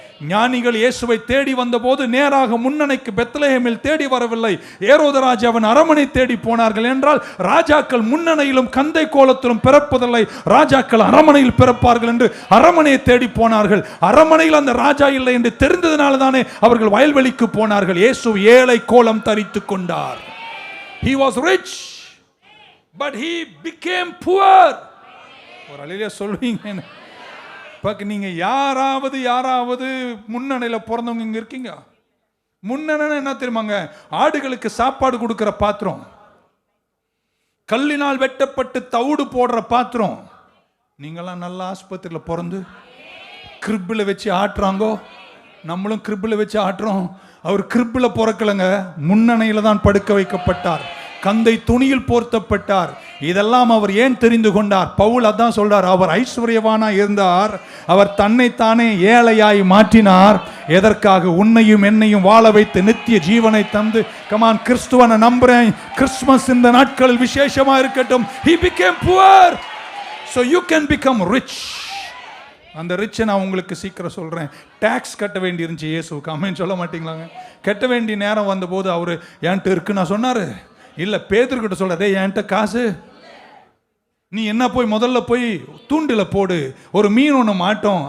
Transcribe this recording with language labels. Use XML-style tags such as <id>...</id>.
<ta>ஞானிகள் இயேசுவை தேடி வந்தபோது நேராக முன்னணைக்கு பெத்லஹேமில் தேடி வரவில்லை, ஏரோது ராஜாவின் அரமனை தேடி போனார்கள். என்றால் ராஜாக்கள் முன்னணையிலும் கந்தை கோலத்திலும் பிறப்பதில்லை, ராஜாக்கள் அரமனையில் பிறப்பார்கள் என்று அரமனையை தேடி போனார்கள். அரமனையில் அந்த ராஜா இல்லை என்று தெரிந்ததனால தானே அவர்கள் வயல்வெளிக்கு போனார்கள். இயேசு ஏழை கோலம் தரித்து கொண்டார்.</ta> <en>He was rich but he became poor.</en> <ta>ஒரு அலையிலே சொல்வீங்க, நீங்க யாராவது முன்னணியில பிறந்தவங்க இங்க இருக்கீங்க? முன்னணி என்ன தெரியுமாங்க? ஆடுகளுக்கு சாப்பாடு கொடுக்கிற பாத்திரம், கல்லினால் வெட்டப்பட்டு தவிடு போடுற பாத்திரம். நீங்களாம் நல்ல ஆஸ்பத்திரியில் பிறந்து கிரிப்பில் வச்சு ஆட்டுறாங்கோ, நம்மளும் கிரிப்பில் வச்சு ஆட்டுறோம். அவர் கிரிப்பில் பிறக்கலைங்க, முன்னணையில தான் படுக்க வைக்கப்பட்டார், கந்தை துணியில் போர்த்தப்பட்டார். இதெல்லாம் அவர் ஏன் தெரிந்து கொண்டார்? பவுல் அதான் சொல்றார், அவர் ஐஸ்வர்யவானா இருந்தார், அவர் தன்னைத்தானே ஏழையாய் மாற்றினார். எதற்காக? உன்னையும் என்னையும் வாழ வைத்து நித்திய ஜீவனை தந்து. கமான், கிறிஸ்துவனை நம்புறேன். கிறிஸ்துமஸ் இந்த நாட்களில் விசேஷமா இருக்கட்டும்.</ta> <en>He became poor so you can become rich.</en> <ta>அந்த ரிச்சை நான் உங்களுக்கு சீக்கிரம் சொல்றேன். டாக்ஸ் கட்ட வேண்டி இருந்துச்சு இயேசுக்கு, ஆமென் சொல்ல மாட்டீங்களாங்க? கட்ட வேண்டிய நேரம் வந்தபோது அவர் என்கிட்ட இருக்கு நான் சொன்னாரு இல்ல, பேதுருக்கிட்ட சொல்றதே என்கிட்ட காசு, நீ என்ன போய் முதல்ல போய் தூண்டில போடு, ஒரு மீன் ஒன்று மாட்டோம்.</ta>